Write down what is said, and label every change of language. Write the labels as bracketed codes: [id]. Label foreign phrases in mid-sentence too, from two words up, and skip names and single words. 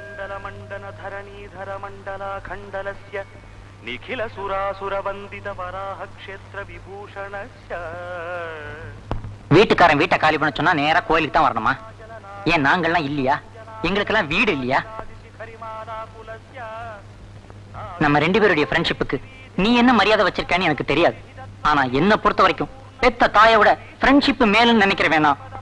[sa] मण्डन धरणीधर मण्डलाखण्डलस्य निखिल सुरासुर वन्दित वराह क्षेत्र विभूषणस्य [ta] வீட்டுக்காரன் வீட்டை காலி பண்ண சொன்னா நேரா கோயிலுக்கு தான் வரணுமா? ஏன் நாங்கள்லாம் இல்லையா? எங்களுக்கெல்லாம் வீடு இல்லையா? நம்ம 2 பேருடைய ஃப்ரெண்ட்ஷிப்புக்கு நீ என்ன மரியாதை வச்சிருக்கான்னு எனக்கு தெரியாது. ஆனா என்ன பொறுத்த வரைக்கும் பெத்த தாயோட ஃப்ரெண்ட்ஷிப் மேலும் நினைக்கிற வேணாம்.